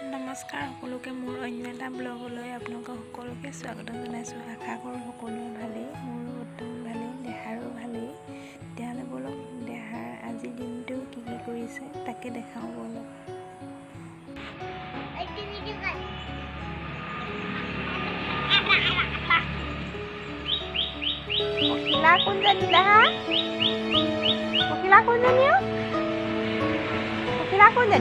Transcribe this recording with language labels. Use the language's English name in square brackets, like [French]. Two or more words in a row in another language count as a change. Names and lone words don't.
[Assamese] নমস্কাৰ সকলোকে মোৰ অন্য এটা ব্লগলৈ আপোনালোকক সকলোকে স্বাগতম জনাইছোঁ। আশা কৰোঁ সকলোৰে ভালেই, মোৰো বৰ্তমান ভালেই, দেহাৰো ভালেই। তেতিয়াহ'লে ব'লক দেহাৰ আজিৰ দিনটো কি কৰিছে তাকে দেখাওঁ ব'লক। Pokila kunjani dah. Pokila kunjani yo. Pokila kunjani.